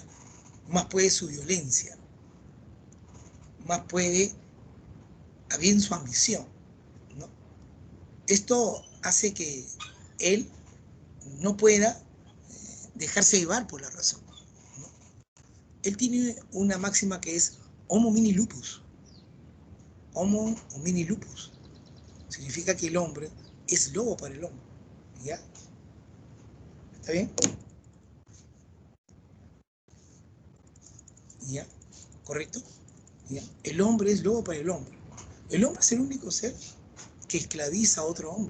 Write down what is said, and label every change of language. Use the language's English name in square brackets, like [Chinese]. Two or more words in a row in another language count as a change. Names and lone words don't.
[Spanish] Más puede su violencia, más puede a bien su ambición, ¿no? Esto hace que él no pueda dejarse llevar por la razón, ¿no? Él tiene una máxima que es [Latin] homo homini lupus. Homo homini lupus [Spanish] significa que el hombre es lobo para el hombre, ¿ya? ¿Está bien? ¿Ya? ¿Correcto? ¿Ya? El hombre es lobo para el hombre. El hombre es el único ser que esclaviza a otro hombre.